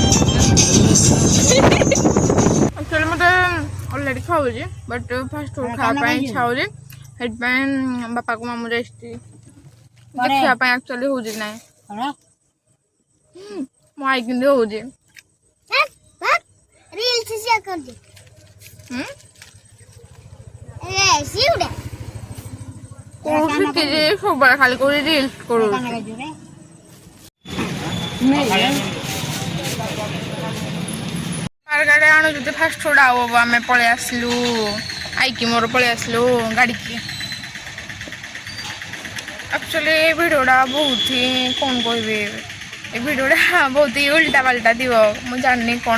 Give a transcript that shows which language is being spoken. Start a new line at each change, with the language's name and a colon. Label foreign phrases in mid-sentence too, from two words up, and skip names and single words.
Odia: ଆକ୍ଚୁଆଲି ମୋତେ ଅଲରେଡ଼ି ଖାଉଛି
English: but fast food
Odia: ଖାଇବା ପାଇଁ ଇଚ୍ଛା ହେଉଛି ସେଥିପାଇଁ ବାପାକୁ ମାମୁଁ ଯାଇଥିଲି ଦେଖିବା ପାଇଁ ଆକ୍ଚୁଆଲି ହେଉଛି କି ନାହିଁ ମୋ ଆଇ କିନ୍ତୁ ହେଉଛି
English: reels share
Hindi: कर दे ए सीउडे
Odia: କୋଉ ଶିଖିଛି ସବୁବେଳେ ଖାଲି କୋଉ ରିଲ୍ସ କରୁଛି ଗାଡ଼ି ଆଣୁ ଯଦି
English: fast food
Odia: ଆଉ ଆମେ ପଳେଇ ଆସିଲୁ ଆଇକି ମୋର ପଳେଇ ଆସିଲୁ ଗାଡ଼ିକି ଆକ୍ଚୁଆଲି ଏ ଭିଡ଼ିଓଟା ବହୁତ ହି କ'ଣ କହିବି ଏ ଭିଡ଼ିଓଟା ବହୁତ ହି ଉଲ୍ଟା ପାଲ୍ଟା ଥିବ ମୁଁ ଜାଣିନି କ'ଣ